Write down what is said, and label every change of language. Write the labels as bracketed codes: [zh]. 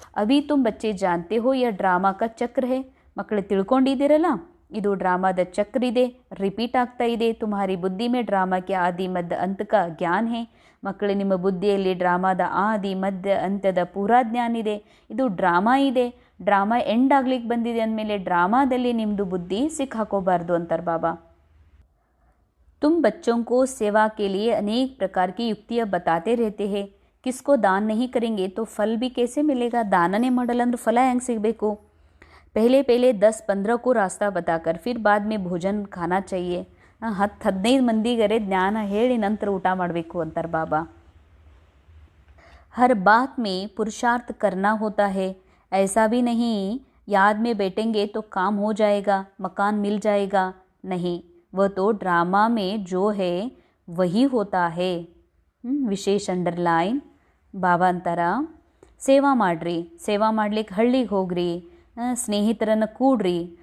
[hi] ಅಭಿ ತುಮ್ ಬಚ್ಚೆ ಜಾನ್ತೆ ಹೋ ಯಾ ಡ್ರಾಮಾ ಕಾ ಚಕ್ರ ಹೇ. [kn] ಮಕ್ಕಳು ತಿಳ್ಕೊಂಡಿದ್ದೀರಲ್ಲ, ಇದು ಡ್ರಾಮಾದ ಚಕ್ರ ಇದೆ, ರಿಪೀಟ್ ಆಗ್ತಾ ಇದೆ. [hi] ತುಮ್ಹಾರಿ ಬುದ್ಧಿ ಮೇ ಡ್ರಾಮಾಕ್ಕೆ ಆದಿ ಮಧ್ಯ ಅಂತ ಕಾ ಜ್ಞಾನ ಹೇ. [kn] ಮಕ್ಕಳು ನಿಮ್ಮ ಬುದ್ಧಿಯಲ್ಲಿ ಡ್ರಾಮಾದ ಆದಿ ಮಧ್ಯ ಅಂತ್ಯದ ಪೂರಾ ಜ್ಞಾನ ಇದೆ. ಇದು ಡ್ರಾಮಾ ಇದೆ, ಡ್ರಾಮಾ ಎಂಡ್ ಆಗ್ಲಿಕ್ಕೆ ಬಂದಿದೆ ಅಂದಮೇಲೆ ಡ್ರಾಮಾದಲ್ಲಿ ನಿಮ್ಮದು ಬುದ್ಧಿ ಸಿಕ್ಕಾಕೋಬಾರ್ದು ಅಂತಾರೆ ಬಾಬಾ. [hi] तुम बच्चों को सेवा के लिए अनेक प्रकार की युक्तियाँ बताते रहते हैं. किसको दान नहीं करेंगे तो फल भी कैसे मिलेगा? [kn] ದಾನನೇ ಮಾಡಲ್ಲ ಅಂದ್ರೆ ಫಲ ಹೆಂಗೆ ಸಿಗಬೇಕು? [hi] पहले 10-15 को रास्ता बताकर फिर बाद में भोजन खाना चाहिए. [kn] 10-15 ಮಂದಿಗರೆ ಜ್ಞಾನ ಹೇಳಿ ನಂತರ ಊಟ ಮಾಡಬೇಕು ಅಂತಾರೆ ಬಾಬಾ. [hi] हर बात में पुरुषार्थ करना होता है. ऐसा भी नहीं याद में बैठेंगे तो काम हो जाएगा, मकान मिल जाएगा. नहीं, वह तो ड्रामा में जो है वही होता है. [kn] ವಿಶೇಷ ಅಂಡರ್ಲೈನ್. ಬಾಬಾ ಅಂತಾರ ಸೇವಾ ಮಾಡ್ರಿ, ಸೇವಾ ಮಾಡ್ಲಿಕ್ಕೆ ಹಳ್ಳಿಗೆ ಹೋಗ್ರಿ, ಸ್ನೇಹಿತರನ್ನು ಕೂಡ್ರಿ,